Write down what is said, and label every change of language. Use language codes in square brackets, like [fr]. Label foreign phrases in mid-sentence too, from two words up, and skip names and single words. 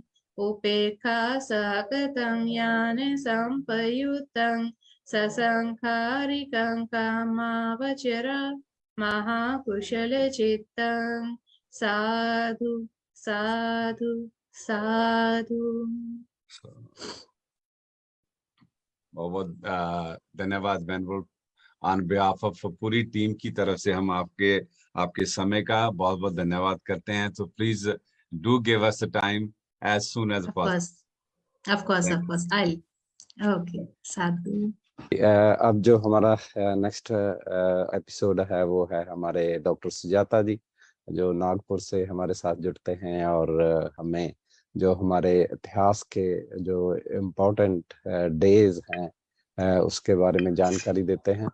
[pi] Upekha sakatang jnana sampayutang sasankharikang kama vachara mahakushal chittang. Sadhu, sadhu, sadhu. [hi] बहुत धन्यवाद वेनवल। [en] on behalf of [hi] पूरी टीम की तरफ से हम आपके समय का बहुत बहुत धन्यवाद करते हैं। [en] तो please do give us the time as soon as possible. Of course, I'll. Okay, sadhu. [hi] अब जो हमारा [en] next episode [hi] है वो है हमारे डॉक्टर सुजाता जी, जो नागपुर से हमारे साथ जुड़ते हैं और हमें जो हमारे इतिहास के जो [en] important days [hi] हैं उसके बारे में जानकारी देते हैं।